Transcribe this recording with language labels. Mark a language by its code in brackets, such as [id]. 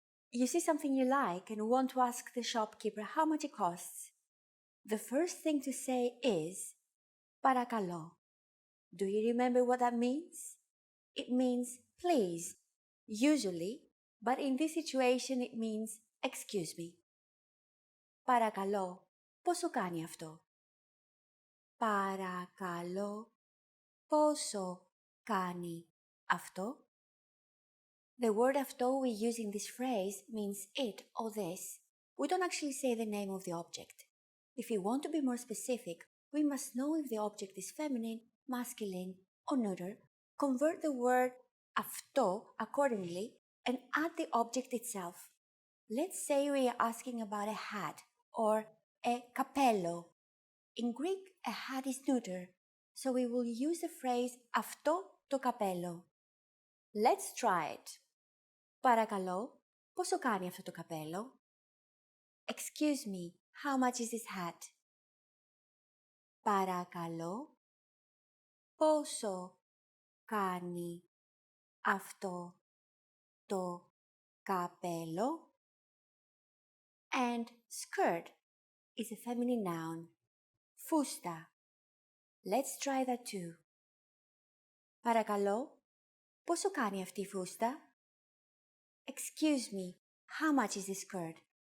[en] You see something you like and want to ask the shopkeeper how much it costs. The first thing to say is παρακαλώ. Do you remember what that means? It means please, usually, but in this situation it means excuse me. [el] Παρακαλώ, πόσο κάνει αυτό? Παρακαλώ, πόσο κάνει αυτό? [en] The word αυτό we use in this phrase means it or this. We don't actually say the name of the object. If we want to be more specific, we must know if the object is feminine, masculine, or neuter, convert the word αυτό accordingly, and add the object itself. Let's say we are asking about a hat or a καπέλο. In Greek, a hat is neuter, so we will use the phrase [el] αυτό το καπέλο. [en] Let's try it. [el] Παρακαλώ, πόσο κάνει αυτό το καπέλο? [en] Excuse me, how much is this hat? [el] Παρακαλώ, πόσο κάνει αυτό το καπέλο? [en] And skirt is a feminine noun. Φούστα. Let's try that too. [el] Παρακαλώ, πόσο κάνει αυτή η φούστα? [en] Excuse me, how much is this skirt?